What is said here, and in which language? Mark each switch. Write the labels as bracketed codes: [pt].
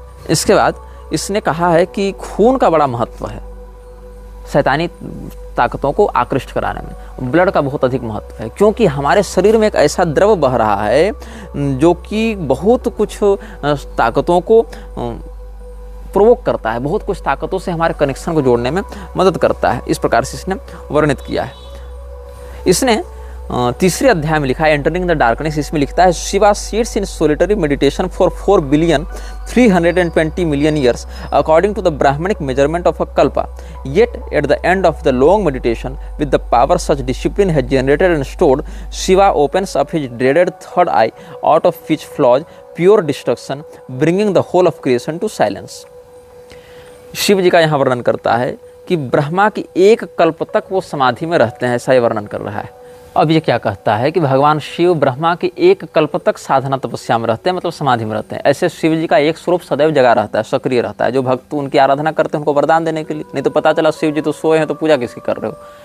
[hi] इसके बाद इसने कहा है कि खून का बड़ा महत्व है शैतानी ताकतों को आकृष्ट कराने में। ब्लड का बहुत अधिक महत्व है, क्योंकि हमारे शरीर में एक ऐसा द्रव बह रहा है जो कि बहुत कुछ ताकतों को प्रोवोक करता है, बहुत कुछ ताकतों से हमारे कनेक्शन को जोड़ने में मदद करता है। इस प्रकार से इसने वर्णित किया है। इसने तीसरे अध्याय में लिखा है [en] entering the darkness, [hi] इसमें लिखता है [en] Shiva sits in solitary meditation for 4,320,000,000 years according to the Brahmanic measurement of a kalpa, yet at the end of the long meditation with the power such discipline has generated and stored, Shiva opens up his dreaded third eye out of which flows pure destruction, bringing the whole of creation to silence। [hi] Shiv जी का यहाँ वर्णन करता है कि ब्रह्मा की एक कल्प तक वो समाधि में रहते हैं, ऐसा ही वर्णन कर रहा है। अब ये क्या कहता है कि भगवान शिव ब्रह्मा के एक कल्प तक साधना तपस्या में रहते हैं, मतलब समाधि में रहते हैं। ऐसे शिव जी का एक स्वरूप सदैव जगा रहता है, सक्रिय रहता है। जो भक्त उनकी आराधना करते हैं उनको वरदान देने के लिए, नहीं तो पता चला शिव जी तो सोए हैं तो पूजा किसकी कर रहे हो।